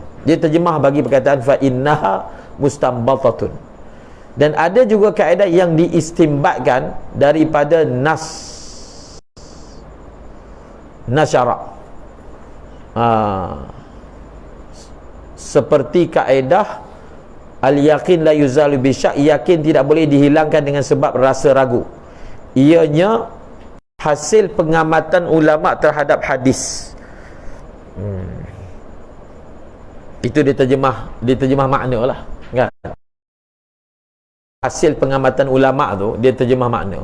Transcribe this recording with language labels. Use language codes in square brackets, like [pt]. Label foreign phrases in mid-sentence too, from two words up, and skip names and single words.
[ms] Dia terjemah bagi perkataan [ar] فإنها مستنبطة. [ms] Dan ada juga kaedah yang diistimbatkan daripada nas syarak. Seperti kaedah [ar] اليقين لا يزال بالشك, [ms] yakin tidak boleh dihilangkan dengan sebab rasa ragu. Ianya hasil pengamatan ulama terhadap hadis. Itu diterjemah makna lah, kan? Hasil pengamatan ulama tu dia terjemah makna.